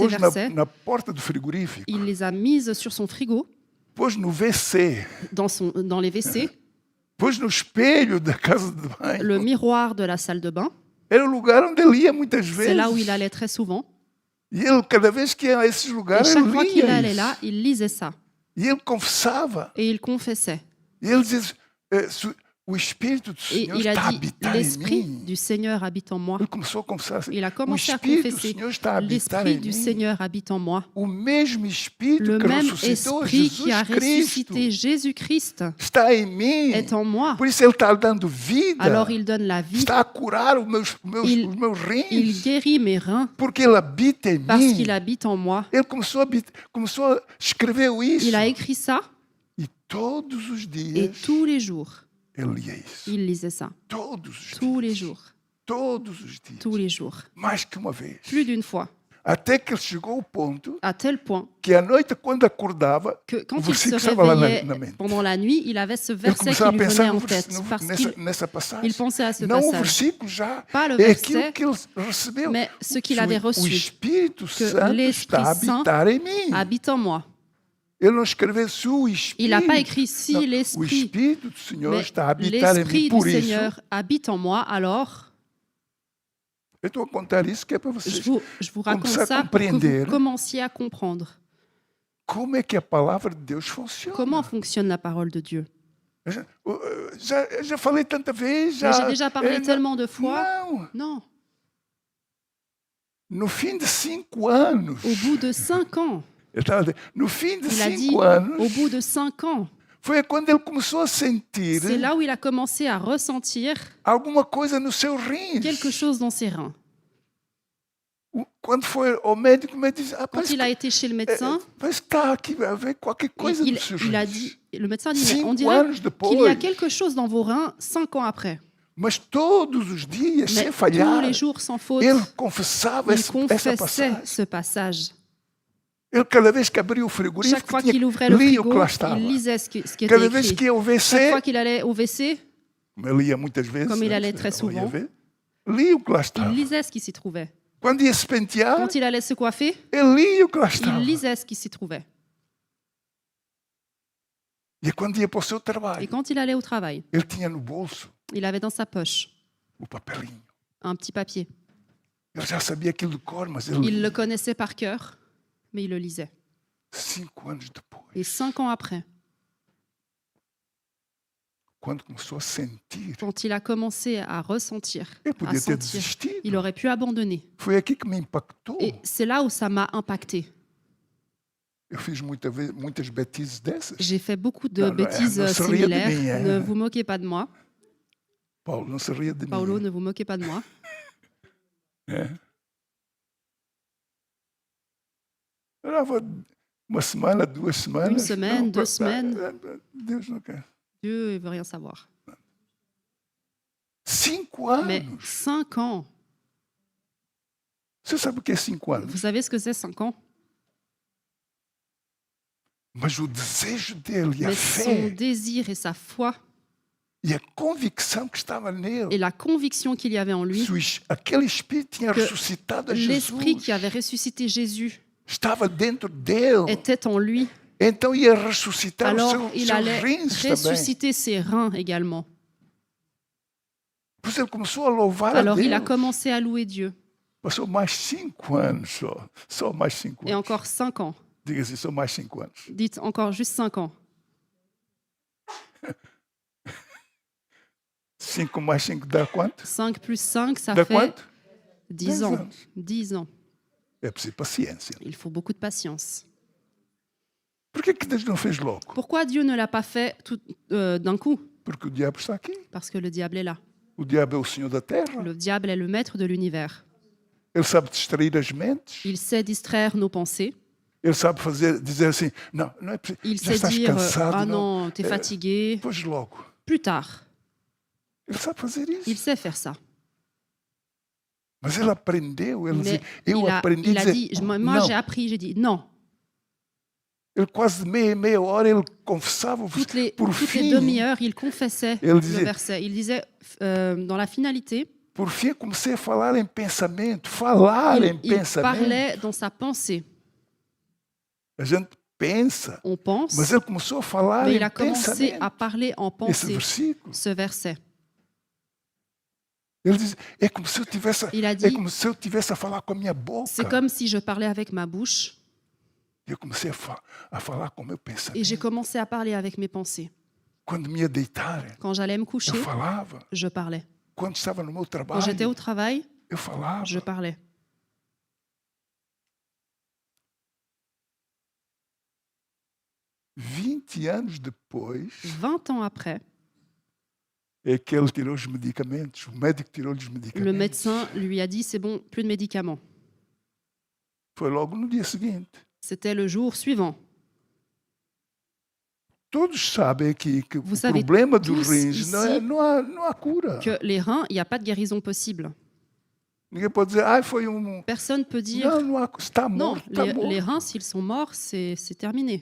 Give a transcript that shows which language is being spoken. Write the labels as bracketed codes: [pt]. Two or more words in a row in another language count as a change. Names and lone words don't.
[pt] pôs [fr] versets. [pt] na porta do frigorífico, [fr] Il les a mises sur son frigo, [pt] pôs no WC, [fr] dans les WC, [pt] pôs no espelho da casa de banho. [fr] le miroir de la salle de bain. [pt] Era o lugar onde ele ia muitas [fr] C'est [pt] vezes. [fr] là où il allait très souvent. [pt] E ele, cada vez que ia a esses [fr] Et [pt] lugares, [fr] chaque [pt] ele [fr] fois qu'il [pt] lia [fr] allait [pt] isso. [fr] là, il lisait ça. [pt] E ele confessava. [fr] Et il confessait. [pt] E ele dizia, o Espírito do [fr] Et [pt] Senhor [fr] il [pt] está a [fr] a dit, [pt] habitar em [fr] l'Esprit [pt] mim. [fr] du Seigneur habite en moi. [pt] Ele começou a confessar assim, [fr] Il a [pt] o [fr] commencé à [pt] Espírito do [fr] confesser, [pt] Senhor está a habitar [fr] l'Esprit [pt] em [fr] du [pt] mim. [fr] Seigneur habite en moi. [pt] O mesmo Espírito [fr] Le [pt] que [fr] même [pt] ressuscitou [fr] Esprit qui a [pt] Jesus Cristo [fr] ressuscité Jésus-Christ [pt] está em mim. [fr] est en moi. [pt] Por isso ele está dando vida. [fr] Alors il donne la vie. [pt] Está a curar os meus [fr] Il [pt] rins. [fr] guérit mes reins [pt] Porque ele habita em [fr] parce [pt] mim. [fr] qu'il habite en moi. [pt] Ele começou a escrever isso. [fr] Il a écrit ça [pt] E todos os [fr] et [pt] dias [fr] tous les jours, [pt] ele lia isso. [fr] il lisait ça. [pt] Todos os [fr] Tous les [pt] dias. [fr] jours. [pt] Todos os dias. [fr] Tous les jours. [pt] Mais que uma vez. [fr] Plus d'une fois. [pt] Até que ele chegou ao ponto [fr] À tel point [pt] que à noite, quando acordava, [fr] que quand [pt] o [fr] il se [pt] versículo estava lá [fr] réveillait [pt] na mente. [fr] pendant la nuit, il avait ce [pt] Ele [fr] verset [pt] começou [fr] qui [pt] a [fr] lui [pt] pensar [fr] venait en tête. Parce [pt] nessa passagem. [fr] qu'il pensait à ce [pt] Não o [fr] passage. [pt] versículo já. [fr] Pas le [pt] É aquilo [fr] verset, [pt] que ele recebeu. [fr] mais ce qu'il [pt] O- [fr] avait [pt] O [fr] reçu. [pt] Espírito [fr] Que [pt] Santo [fr] l'Esprit [pt] está a [fr] Saint [pt] habitar em mim. [fr] habite en moi. [pt] Ele não escreveu se o Espírito. [fr] Il n'a pas écrit si [pt] Não, o [fr] l'Esprit, [pt] Espírito do Senhor [fr] mais [pt] está a habitar em mim. [fr] l'Esprit du [pt] Por isso, [fr] Seigneur habite en moi. Alors, [pt] eu estou a contar isso que é para vocês. [fr] je vous raconte [pt] Começar a [fr] ça pour que [pt] compreender. [fr] vous commenciez à comprendre [pt] Como é que a palavra de Deus funciona? [fr] comment fonctionne la parole de Dieu. [pt] Já falei tanta vez. [fr] Mais j'ai déjà parlé tellement de fois. [pt] Não. [fr] Non, [pt] No fim de 5 anos. [fr] au bout de 5 ans, [pt] No fim de [fr] il a dit, [pt] 5 anos. [fr] au bout de 5 ans, [pt] Foi quando ele começou a sentir [fr] c'est là où il a commencé à ressentir [pt] alguma coisa nos seus rins. [fr] quelque chose dans ses reins. [pt] Quando foi ao médico, o médico disse: [fr] Quand [pt] parece [fr] il a été chez le médecin, [pt] que está aqui a ver qualquer coisa nos seus [fr] il a [pt] rins. [fr] dit, le médecin dit, mais on [pt] 5 [fr] dirait [pt] anos [fr] qu'il y a [pt] depois. [fr] quelque chose dans vos reins 5 ans après. [pt] Mas todos os dias, [fr] Mais [pt] sem [fr] tous [pt] falhar, [fr] les jours, sans faute, [pt] ele confessava [fr] il [pt] essa [fr] confessait [pt] passagem. [fr] ce passage. [pt] Ele, cada vez que abria o frigorífico, [fr] Chaque fois qu'il ouvrait le [pt] lia o que [fr] frigo, [pt] lá estava. [fr] il lisait ce qui était [pt] Cada vez [fr] écrit. [pt] que ia ao [fr] Chaque [pt] WC, [fr] fois qu'il allait au WC, [pt] como ele ia muitas vezes, [fr] Comme il [pt] né, [fr] allait très [pt] não ia [fr] souvent. [pt] ver, lia o que lá [fr] il [pt] estava. [fr] lisait ce qui s'y trouvait. [pt] Quando ia se pentear, [fr] Quand il allait se coiffer, [pt] ele lia o que lá estava. [fr] il lisait ce qui s'y trouvait. [pt] E quando ia para o seu [fr] Et [pt] trabalho, [fr] quand il allait au travail, [pt] ele tinha no bolso [fr] il avait dans sa poche [pt] o papelinho. [fr] un petit papier. [pt] Ele já sabia aquilo de cor, mas ele [fr] Il [pt] lia. [fr] le connaissait par cœur, mais il le lisait. [pt] 5 anos depois, [fr] Et 5 ans après, [pt] quando começou a sentir, [fr] quand il a commencé à ressentir, [pt] ele [fr] à [pt] podia ter [fr] sentir, [pt] desistido. [fr] il aurait pu abandonner. [pt] Foi aqui que me impactou. [fr] Et c'est là où ça m'a impacté. [pt] Eu fiz muitas betices dessas. [fr] J'ai fait beaucoup de Non, non, bêtises ne se riez de similaires. [pt] mim, hein. [fr] Ne vous moquez pas de moi. [pt] Paulo, não se ria de [fr] Paulo, [pt] mim. [fr] ne vous moquez pas de moi. [pt] É. Durava uma semana, 2 semanas. [fr] Une semaine, [pt] Não, [fr] 2 semaines. [pt] Deus não quer. [fr] Dieu ne veut rien savoir. [pt] 5 [fr] Mais [pt] anos. [fr] 5 ans, [pt] Você sabe o que é 5 anos? [fr] vous savez ce que c'est 5 ans? [pt] Mas o desejo dele e a [fr] Mais son [pt] fé [fr] désir et sa foi [pt] e a convicção que estava nele. [fr] et la conviction qu'il y avait en lui, [pt] Aquele Espírito tinha [fr] que [pt] ressuscitado a [fr] l'Esprit [pt] Jesus. [fr] qui avait ressuscité Jésus [pt] Estava dentro dele. [fr] était en lui. [pt] Então ia ressuscitar os [fr] Alors il [pt] seus [fr] allait [pt] rins também. [fr] ressusciter ses reins également. [pt] Por isso ele começou a louvar a [fr] Alors il a [pt] Deus. [fr] commencé à louer Dieu. [pt] Passou mais 5 anos só. Só mais 5 [fr] Et [pt] anos. [fr] encore 5 ans. [pt] Diga assim, só mais 5 anos. [fr] Dites encore juste 5 ans. [pt] 5 mais 5 dá quanto? [fr] 5 plus 5, ça [pt] Dá [fr] fait [pt] quanto? 10 [fr] 10 ans. [pt] anos. [fr] 10 ans. [pt] É preciso paciência. [fr] Il faut beaucoup de patience. [pt] Por que Deus não fez logo? [fr] Pourquoi Dieu ne l'a pas fait d'un coup? [pt] Porque o diabo está aqui. [fr] Parce que le diable est là. [pt] O diabo é o senhor da terra. [fr] Le diable est le maître de l'univers. [pt] Ele sabe distrair as mentes. [fr] Il sait distraire nos pensées. [pt] Ele sabe dizer assim, não, não é preciso. [fr] Il [pt] Já [fr] sait [pt] estás [fr] dire cansado, ah [pt] não? [fr] non, t'es fatigué. [pt] Pois logo. [fr] Plus tard. [pt] Ele sabe fazer isso. [fr] Il sait faire ça. [pt] Mas ele aprendeu. Ele [fr] Mais [pt] dizia, eu aprendi [fr] il [pt] a [fr] a [pt] dizer, [fr] dit, moi [pt] não. [fr] j'ai appris, j'ai dit non. [pt] Ele quase meia hora ele confessava. Por [fr] Toutes les [pt] fim, [fr] demi-heures, il confessait [pt] ele [fr] le [pt] dizia, [fr] verset. Il disait, dans la finalité, [pt] por fim comecei a falar em pensamento. Falar em [fr] il [pt] pensamento. [fr] parlait dans sa pensée. [pt] A gente pensa. [fr] On pense, [pt] Mas ele começou a falar [fr] mais [pt] em [fr] il a commencé [pt] pensamento. [fr] à parler en [pt] Esse [fr] pensée, [pt] versículo. [fr] ce verset. [pt] Ele diz, é como se eu tivesse, [fr] Il a [pt] é [fr] dit, [pt] como se eu tivesse a falar com a minha boca. [fr] c'est comme si je parlais avec ma bouche [pt] Eu comecei a falar com o meu [fr] et [pt] pensamento. [fr] j'ai commencé à parler avec mes pensées. [pt] Quando me ia deitar, [fr] Quand j'allais me [pt] eu [fr] coucher, [pt] falava. [fr] je parlais. [pt] Quando estava no meu [fr] Quand [pt] trabalho, [fr] j'étais au travail, [pt] eu falava. [fr] je parlais. [pt] ...20 anos depois, [fr] 20 ans après, [pt] é que ele tirou os medicamentos. O médico tirou os medicamentos. [fr] le médecin lui a dit c'est bon, plus de médicaments. [pt] Foi logo no dia seguinte. [fr] C'était le jour suivant. [pt] Todos sabem aqui que [fr] Vous [pt] o [fr] savez [pt] problema dos [fr] tous [pt] rins [fr] ici [pt] não há cura. [fr] Que les reins, il n'y a pas de guérison possible. [pt] Ninguém pode dizer, foi um... [fr] Personne ne peut dire [pt] Não há... Está [fr] non, [pt] morto, está morto. [fr] les reins, s'ils sont morts, c'est terminé.